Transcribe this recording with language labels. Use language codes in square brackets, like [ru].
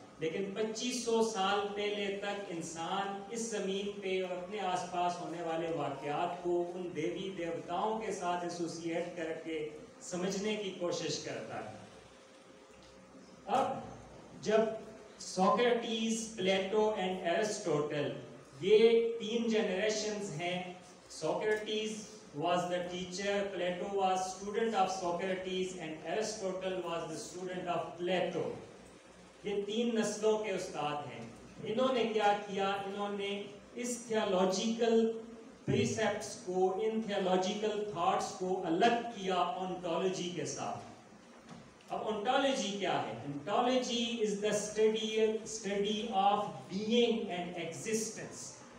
[ur] لیکن 2500 سال پہلے تک انسان اس زمین پہ اور اپنے آس پاس ہونے والے واقعات کو ان دیوی دیوتاؤں کے ساتھ ایسوسیٹ کر کے سمجھنے کی کوشش کرتا ہے. اب جب سوکریٹیز، پلیٹو اینڈ ایرسٹوٹل، یہ 3 جنریشنز ہیں. [en] Socrates was the teacher, Plato was student of Socrates and Aristotle was the student of Plato. [ur] یہ 3 نسلوں کے استاد ہیں. انہوں نے کیا کیا؟ انہوں نے اس تھیالوجیکل پریسیپٹس کو، ان تھیالوجیکل تھاٹس کو الگ کیا اونٹولوجی کے ساتھ. اب اونٹولوجی کیا ہے؟ [en] Ontology is the study of being and existence.